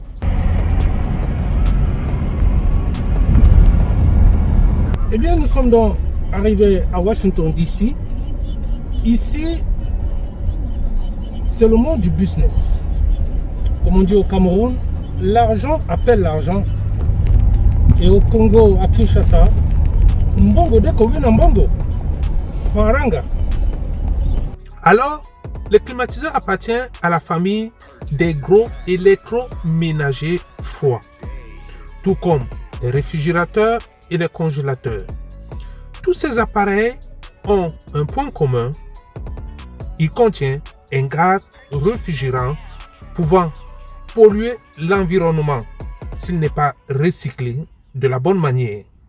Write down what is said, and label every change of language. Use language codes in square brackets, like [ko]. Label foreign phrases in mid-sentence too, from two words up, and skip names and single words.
[fr] Eh bien, nous sommes donc arrivés à Washington DC. Ici, c'est le monde du business. Comme on dit au Cameroun, l'argent appelle l'argent. Et au Congo, à Kinshasa, [ln] mbongo deko wina mbongo, faranga. [fr] Alors, le climatiseur appartient à la famille des gros électroménagers froids, tout comme les réfrigérateurs et les congélateurs. Tous ces appareils ont un point commun, il contient un gaz réfrigérant pouvant polluer l'environnement s'il n'est pas recyclé de la bonne manière.